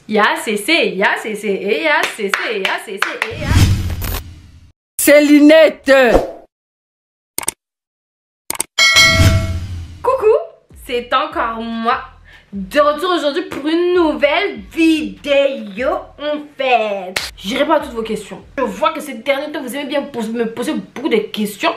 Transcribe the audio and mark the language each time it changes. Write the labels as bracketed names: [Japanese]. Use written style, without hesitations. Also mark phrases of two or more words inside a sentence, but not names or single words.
[French] Ya CC, ya CC, et ya CC, ya CC, et ya. C'est Linette. Coucou, c'est encore moi. De retour aujourd'hui pour une nouvelle vidéo en fait. Je réponds à toutes vos questions. Je vois que ces derniers temps vous aimez bien me poser beaucoup de questions.